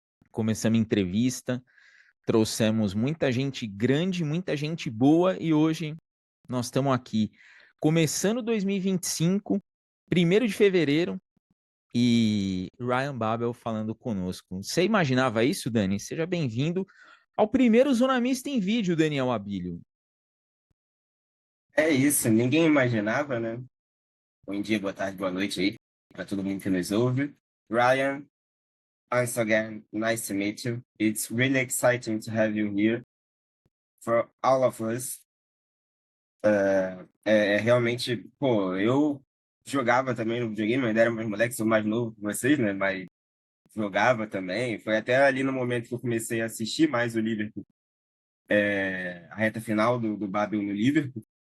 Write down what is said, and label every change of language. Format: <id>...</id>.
<pt>Começamos entrevista, trouxemos muita gente grande, muita gente boa, e hoje nós estamos aqui começando 2025, 1º de fevereiro, e Ryan Babel falando conosco. Você imaginava isso, Dani? Seja bem-vindo ao primeiro Zona Mista em vídeo, Daniel Abílio. É isso, ninguém imaginava, né? Bom dia, boa tarde, boa noite aí para todo mundo que nos ouve.</pt> <en>Ryan, once again, nice to meet you. It's really exciting to have you here for all of us.</en> <pt>Realmente, pô, eu jogava também no videogame, ainda era mais moleque, sou mais novo que vocês, né? Mas jogava também. Foi até ali no momento que eu comecei a assistir mais o Liverpool, a reta final do Babel no Liverpool.</pt>